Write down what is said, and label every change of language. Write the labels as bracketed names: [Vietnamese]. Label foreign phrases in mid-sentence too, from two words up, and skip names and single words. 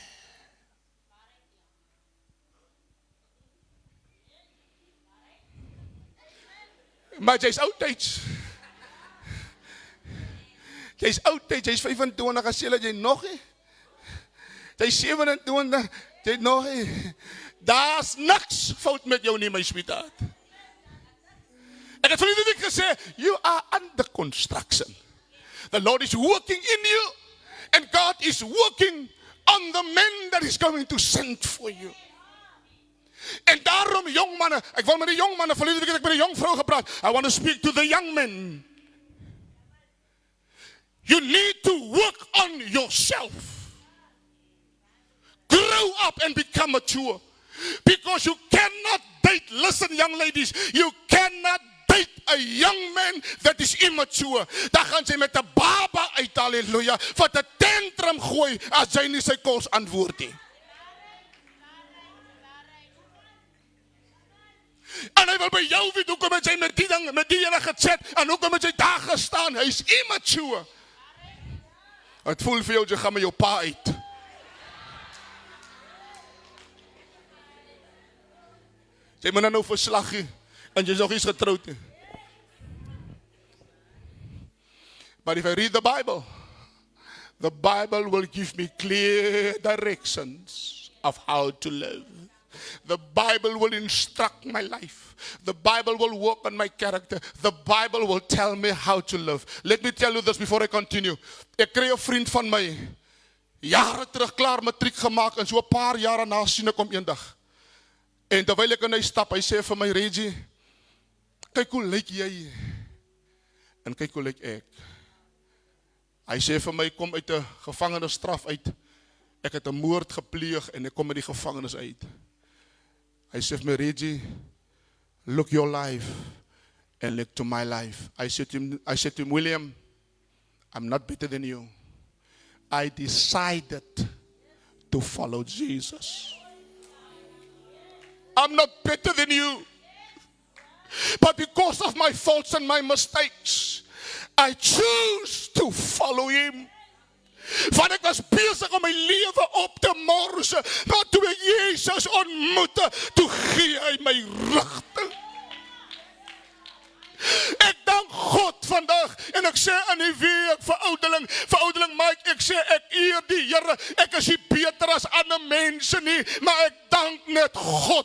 [Afrikaans] Maar jy's oudtyds. Jy's oudtyds, jy's 25, as jy nog nie. Jy's 27, jy nog nie. Daar's niks fout met jou nie, my sweetheart. Ek het vir die week gesê, [English] you are under construction. The Lord is working in you, and God is working on the men that is going to send for you. [Afrikaans] En daarom, jong manne, ek wil met die jong manne, verlede week het ek met die jong vrou gepraat, [English] I want to speak to the young men. You need to work on yourself. Grow up and become mature. Because you cannot date, listen young ladies, you cannot date a young man that is immature. [Afrikaans] Dan gaan sy met 'n baba uit, halleluja, wat 'n tantrum gooi as jy nie sy kos antwoord nie. En hy wil by jou weet, hoekom het jy met die ding, met die ene gechat, en hoekom het jy daar gestaan? Hy is immature. Het voel vir jou, jy gaan met jou pa uit. Jy moet nou verslag gee, en jy is nog eens getrouwd. [English] But if I read the Bible will give me clear directions of how to live. The Bible will instruct my life. The Bible will work on my character. The Bible will tell me how to live. Let me tell you this before I continue. [Afrikaans] Ek kry 'n vriend van my, jare terug klaar matriek gemaak, en so 'n paar jare na sien ek hom eendag. En terwyl ek in hy stap, hy sê vir my, Reggie, kyk hoe lyk jy, en kyk hoe lyk ek. Hy sê vir my, kom uit 'n gevangenisstraf uit, ek het 'n moord gepleeg, en ek kom uit die gevangenis uit. Hy sê vir my, Reggie, [English] look your life, and look to my life. I said to him, William, I'm not better than you. I decided to follow Jesus. I'm not better than you. But because of my faults and my mistakes, I choose to follow him. [Afrikaans] Want ek was besig om my lewe op te mors, maar toe ek Jesus ontmoette, toe gee hy my rigting. Ek dank God vandag, en ek sê in die week vir ouderling Mike, ek sê ek eer die Here, ek is nie beter as ander mense nie, maar ek dank net God.